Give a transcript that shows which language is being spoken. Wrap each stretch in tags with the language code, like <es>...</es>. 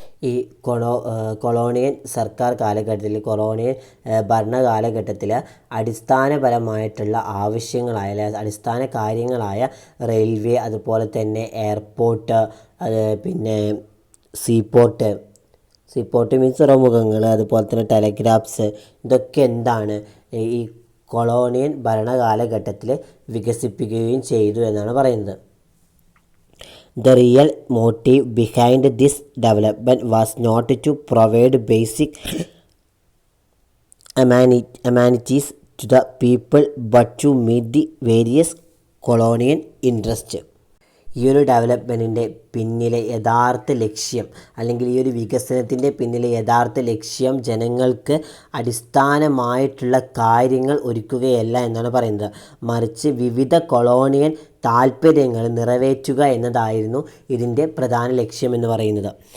<ml>ഈ കൊളോണിയൽ സർക്കാർ കാലഘട്ടത്തിൽ കൊളോണിയൽ ഭരണകാലഘട്ടത്തിൽ അടിസ്ഥാനപരമായിട്ടുള്ള ആവശ്യങ്ങളായ അടിസ്ഥാന കാര്യങ്ങളായ റെയിൽവേ, അതുപോലെ തന്നെ എയർപോർട്ട്, പിന്നെ സീപോർട്ട് മീൻസ് തുറമുഖങ്ങൾ, അതുപോലെ തന്നെ ടെലഗ്രാഫ്സ്, ഇതൊക്കെ എന്താണ് ഈ കൊളോണിയൽ ഭരണകാലഘട്ടത്തിൽ വികസിപ്പിക്കുകയും ചെയ്തു എന്നാണ് പറയുന്നത്.</ml> <en>The real motive behind this development was not to provide basic amenities to the people but to meet the various colonial interests.</en> <ml>ഈ ഒരു ഡെവലപ്മെൻറ്റിൻ്റെ പിന്നിലെ യഥാർത്ഥ ലക്ഷ്യം, അല്ലെങ്കിൽ ഈ ഒരു വികസനത്തിൻ്റെ പിന്നിലെ യഥാർത്ഥ ലക്ഷ്യം ജനങ്ങൾക്ക് അടിസ്ഥാനമായിട്ടുള്ള കാര്യങ്ങൾ ഒരുക്കുകയല്ല എന്നാണ് പറയുന്നത്, മറിച്ച് വിവിധ കൊളോണിയൽ താൽപ്പര്യങ്ങൾ നിറവേറ്റുക എന്നതായിരുന്നു ഇതിൻ്റെ പ്രധാന ലക്ഷ്യമെന്ന് പറയുന്നത്.</ml>